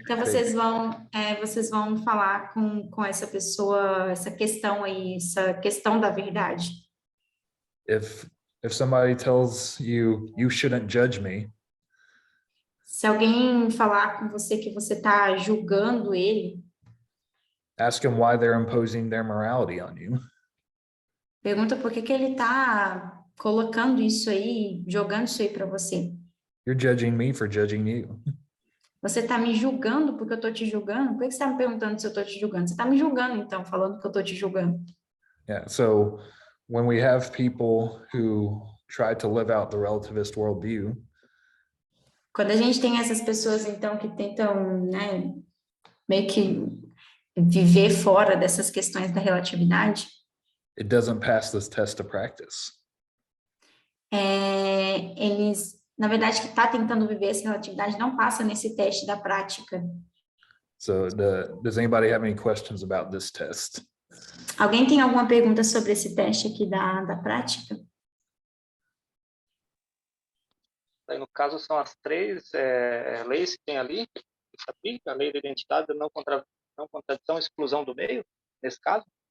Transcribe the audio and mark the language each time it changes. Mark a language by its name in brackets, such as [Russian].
[Portuguese] então vocês vão falar com essa pessoa, essa questão aí, essa questão da verdade. [English] If somebody tells you you shouldn't judge me, [Portuguese] Se alguém falar com você que você está julgando ele, [English] ask him why they're imposing their morality on you. [Portuguese] pergunta por que ele está colocando isso aí, jogando isso aí para você. [English] You're judging me for judging you. [Portuguese] Você está me julgando porque eu estou te julgando? Por que você está me perguntando se eu estou te julgando? Você está me julgando, então, falando que eu estou te julgando. [English] Yeah, so when we have people who try to live out the relativist worldview, [Portuguese] Quando a gente tem essas pessoas, então, que tentam, né, meio que viver fora dessas questões da relatividade, [English] it doesn't pass this test of practice. [Portuguese] eles, na verdade, que está tentando viver essa relatividade não passa nesse teste da prática. [English] So does anybody have any questions about this test? [Portuguese] Alguém tem alguma pergunta sobre esse teste aqui da prática? Aí, no caso, são as três leis que tem ali, que se aplica, a lei da identidade, não contradição, exclusão do meio, nesse caso.